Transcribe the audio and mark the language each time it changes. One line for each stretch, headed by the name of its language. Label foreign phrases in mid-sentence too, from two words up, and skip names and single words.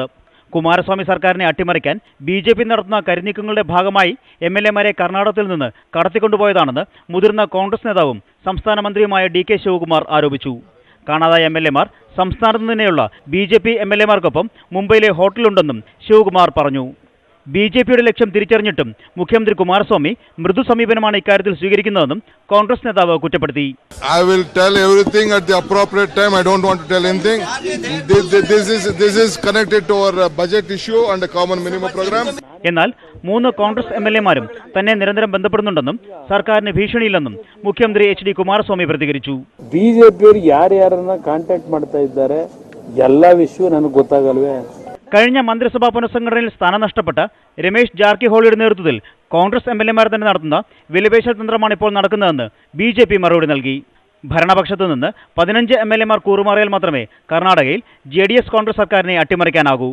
Malayalam: കുമാരസ്വാമി സർക്കാരിനെ അട്ടിമറിക്കാൻ BJP നടത്തുന്ന കരുനീക്കങ്ങളുടെ ഭാഗമായി MLA-മാരെ കർണാടകത്തിൽ നിന്ന് കടത്തിക്കൊണ്ടുപോയതാണെന്ന് മുതിർന്ന കോൺഗ്രസ് നേതാവും സംസ്ഥാന മന്ത്രിയുമായ DK ശിവകുമാർ ആരോപിച്ചു. കാണാതായ MLA-മാർ സംസ്ഥാനത്ത് തന്നെയുള്ള BJP MLA-മാർക്കൊപ്പം മുംബൈയിലെ ഹോട്ടലുണ്ടെന്നും ശിവകുമാർ പറഞ്ഞു. BJPയുടെ ലക്ഷ്യം തിരിച്ചറിഞ്ഞിട്ടും മുഖ്യമന്ത്രി കുമാരസ്വാമി മൃദു സമീപനമാണ് ഇക്കാര്യത്തിൽ സ്വീകരിക്കുന്നതെന്നും കോൺഗ്രസ് നേതാവ് കുറ്റപ്പെടുത്തി.
English: I will tell everything at the appropriate time. I don't want to tell anything. This is connected to our budget issue and the common minimum program.
Malayalam: എന്നാൽ 3 കോൺഗ്രസ് MLA-മാരും തന്നെ നിരന്തരം ബന്ധപ്പെടുന്നുണ്ടെന്നും സർക്കാരിന് ഭീഷണിയില്ലെന്നും മുഖ്യമന്ത്രി HD കുമാരസ്വാമി പ്രതികരിച്ചു.
Kannada: ಬಿಜೆಪಿಯವರು ಯಾರ್ಯಾರನ್ನ ಕಾಂಟ್ಯಾಕ್ಟ್ ಮಾಡ್ತಾ ಇದ್ದಾರೆ ಎಲ್ಲ ವಿಷಯ ನನಗೆ ಗೊತ್ತಾಗಲ್ವೇ.
Malayalam: കഴിഞ്ഞ മന്ത്രിസഭാ പുനഃസംഘടനയിൽ സ്ഥാനം നഷ്ടപ്പെട്ട രമേശ് ജാർക്കിഹോളിയുടെ നേതൃത്വത്തിൽ കോൺഗ്രസ് MLA-മാർ തന്നെ നടത്തുന്ന വിലപേശൽ തന്ത്രമാണ് ഇപ്പോൾ നടക്കുന്നതെന്ന് BJP മറുപടി നൽകി. ഭരണപക്ഷത്തു നിന്ന് 15 MLA-മാർ കൂറുമാറിയാൽ മാത്രമേ കർണാടകയിൽ JDS കോൺഗ്രസ് സർക്കാരിനെ അട്ടിമറിക്കാനാകൂ.